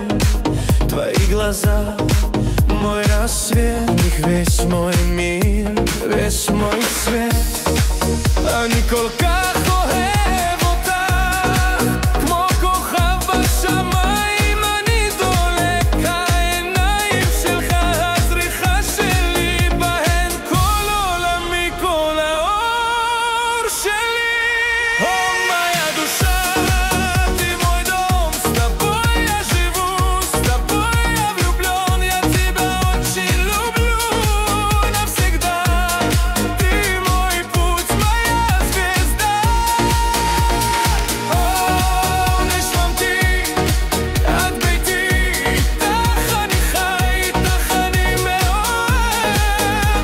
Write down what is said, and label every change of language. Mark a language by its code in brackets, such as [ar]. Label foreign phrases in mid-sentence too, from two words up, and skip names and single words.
[ru] Твои глаза — мой рассвет, в них весь мой мир, весь мой свет. [he] אני כל כך אוהב אותך, כמו כוכב בשמיים אני דולק. העיניים שלך, הזריחה שלי, בהן כל עולמי, כל האור שלי. [ru] Oh, моя душа, ты мой дом, с тобой я живу, с тобой я влюблен. Я тебя очень люблю навсегда. Ты мой путь, моя звезда. [he] Oh, נשמתי, את ביתי, איתך אני חי, איתך אני מאוהב.